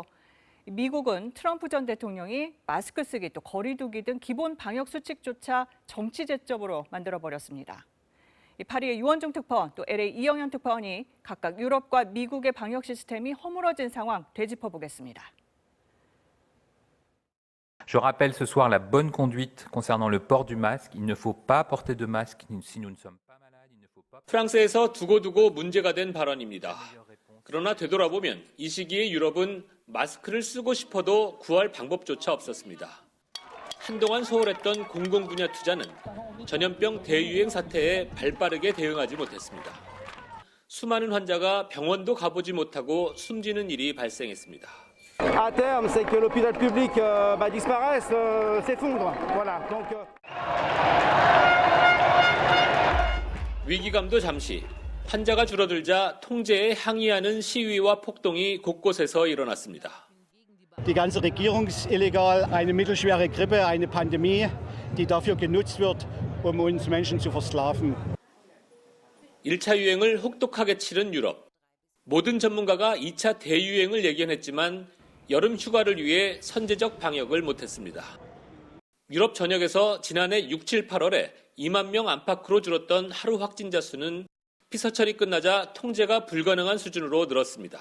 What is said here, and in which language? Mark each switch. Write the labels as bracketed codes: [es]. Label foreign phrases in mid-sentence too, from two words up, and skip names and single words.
[ko] 미국은 트럼프 전 대통령이 마스크 쓰기, 또 거리 두기 등 기본 방역 수칙조차 정치 제점으로 만들어버렸습니다. 파리의 유원중 특파원, 또 LA 이영현 특파원이 각각 유럽과 미국의 방역 시스템이 허물어진 상황 되짚어보겠습니다. [fr] Je rappelle ce soir la bonne conduite concernant le port du masque. Il ne faut pas porter de masque si nous ne sommes pas malades. Il ne faut pas... [ko] 프랑스에서 두고두고 문제가 된 발언입니다. 그러나 되돌아보면 이 시기에 유럽은 마스크를 쓰고 싶어도 구할 방법조차 없었습니다. 한동안 소홀했던 공공분야 투자는 전염병 대유행 사태에 발빠르게 대응하지 못했습니다. 수많은 환자가 병원도 가보지 못하고 숨지는 일이 발생했습니다. [fr] À terme, c'est que l'hôpital public disparaisse, s'effondre. Voilà. Donc. [ko] 위기감도 잠시, 환자가 줄어들자 통제에 항의하는 시위와 폭동이 곳곳에서 일어났습니다. [de] Die ganze Regierung ist illegal, eine mittelschwere Grippe, eine Pandemie, die dafür genutzt wird, uns Menschen zu versklaven. [ko] 1차 유행을 혹독하게 치른 유럽. 모든 전문가가 2차 대유행을 예견했지만 여름 휴가를 위해 선제적 방역을 못했습니다. 유럽 전역에서 지난해 6, 7, 8월에 2만 명 안팎으로 줄었던 하루 확진자 수는 피서철이 끝나자 통제가 불가능한 수준으로 늘었습니다.